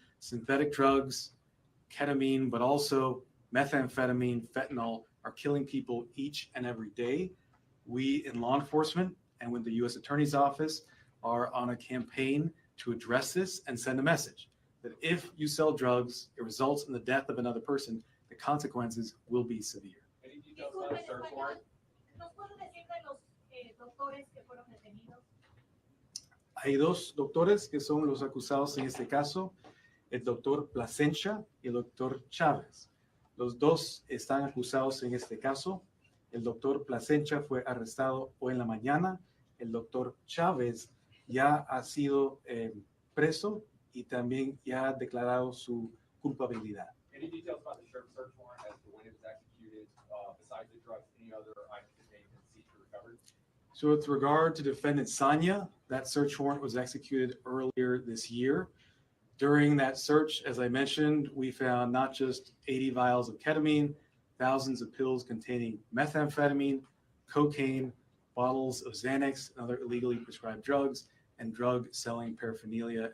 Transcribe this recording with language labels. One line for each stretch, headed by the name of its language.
English: Synthetic drugs, ketamine, but also methamphetamine, fentanyl are killing people each and every day. We in law enforcement and with the U.S. Attorney's Office are on a campaign to address this and send a message that if you sell drugs, it results in the death of another person, the consequences will be severe. Any details about a search warrant?
Spanish: ¿Nos puede decir de los doctores que fueron detenidos? Hay 2 doctores que son los acusados en este caso, el doctor Plasencia y el doctor Chávez. Los 2 están acusados en este caso. El doctor Plasencia fue arrestado hoy en la mañana. El doctor Chávez ya ha sido preso y también ya ha declarado su culpabilidad.
English: Any details about the search warrant as to when it was executed, besides the drugs, any other items contained in seized or recovered? So with regard to defendant Sanya, that search warrant was executed earlier this year. During that search, as I mentioned, we found not just 80 vials of ketamine, thousands of pills containing methamphetamine, cocaine, bottles of Xanax, and other illegally prescribed drugs, and drug selling paraphernalia.